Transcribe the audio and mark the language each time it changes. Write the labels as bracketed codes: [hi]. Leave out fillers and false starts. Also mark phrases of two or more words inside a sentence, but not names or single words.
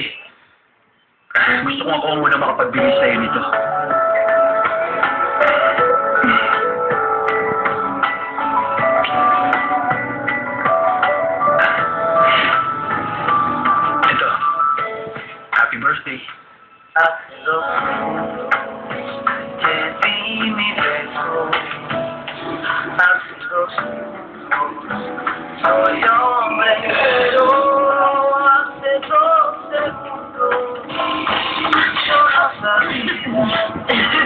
[tl] Gusto ko ako muna makapagbigay sa'yo nito. Ito. [en] Happy birthday. [es] Soy hombre, pero hace 12 segundos yo no sabía